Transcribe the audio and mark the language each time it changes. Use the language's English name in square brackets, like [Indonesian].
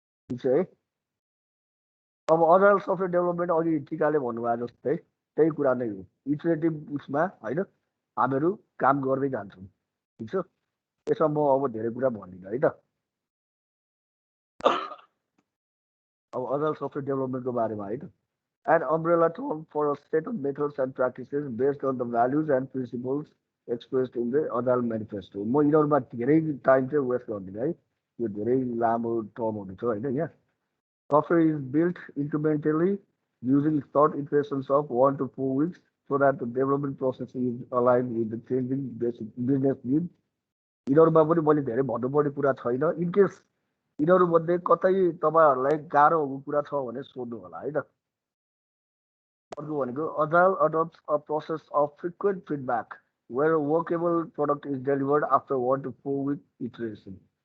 [Nepali] ठिक छ है अब अजाइल सफ्टवेयर डेभलपमेन्ट अघि टिकाले भन्नुभयो जस्तै त्यही कुरा नै हो इटरेटिभ उसमा होइन हामीहरू काम गर्दै जान्छौँ ठिक छ यसमा म अब धेरै कुरा भन्दिनँ है त अब अजाइल सफ्टवेयर डेभलपमेन्टको बारेमा है त [English] an umbrella term for a set of methods and practices based on the values and principles expressed in the Agile Manifesto. [Nepali] म यिनीहरूमा धेरै टाइम चाहिँ वेस्ट गर्दिनँ है यो धेरै लामो टर्महरू छ होइन यहाँ [English] software is built incrementally using short iterations of 1 to 4 weeks so that the development process is aligned with the changing basic business needs. [Nepali] यिनीहरूमा पनि मैले धेरै भन्नुपर्ने कुरा छैन इनकेस यिनीहरूमध्ये कतै तपाईँहरूलाई गाह्रो भएको कुरा छ भने सोध्नु होला है त [English] Agile adopts a process of frequent feedback where a workable product is delivered after 1 to 4 week iteration.